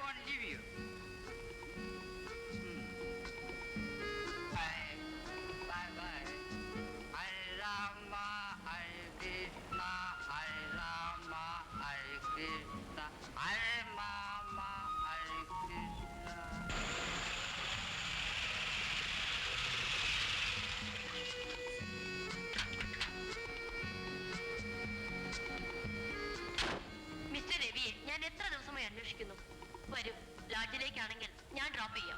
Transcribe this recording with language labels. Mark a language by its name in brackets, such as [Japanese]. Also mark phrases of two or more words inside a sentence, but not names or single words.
[English] give you. Bye bye. Hare Rama, Hare Krishna, Hare Rama, Hare Krishna, Hare Mama, Hare Krishna. [Malayalam] മിസ്റ്റർ രവിയെ ഞാൻ എത്ര ദിവസമായി അന്വേഷിക്കുന്നു. വരൂ, ലോഡ്ജിലേക്കാണെങ്കിൽ ഞാൻ ഡ്രോപ്പ് ചെയ്യാം.